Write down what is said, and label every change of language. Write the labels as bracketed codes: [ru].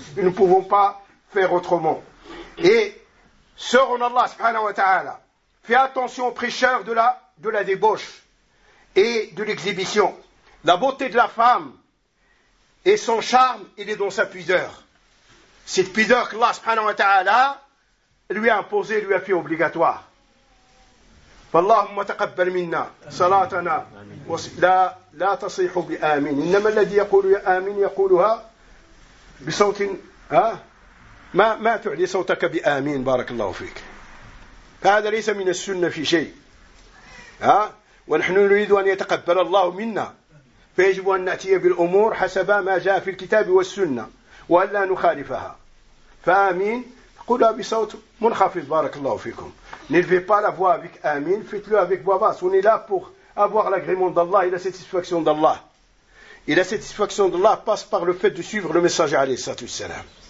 [fr] Nous ne pouvons pas faire autrement. Et sœur en Allah subhanahu wa ta'ala, fais attention aux prêcheurs de la débauche et de l'exhibition. La beauté de la femme et son charme, il est dans sa pudeur. Cette pudeur que Allah subhanahu wa ta'ala lui a imposée, lui a fait obligatoire. [ar] فاللهم تقبل منا صلاتنا لا تصيح بآمين إنما الذي يقول آمين يقولها بصوت ما تعلي صوتك بآمين بارك الله فيك هذا ليس من السنة في شيء ونحن نريد أن يتقبل الله منا فيجب أن نأتي بالأمور حسب ما جاء في الكتاب والسنة وأن لا نخالفها فآمين قولها بصوت منخفض بارك الله فيكم [fr] N'élevez pas la voix avec Amin, faites-le avec voix basse. On est là pour avoir l'agrément d'Allah et la satisfaction d'Allah. Et la satisfaction d'Allah passe par le fait de suivre le messager, alayhi salatu wassalam.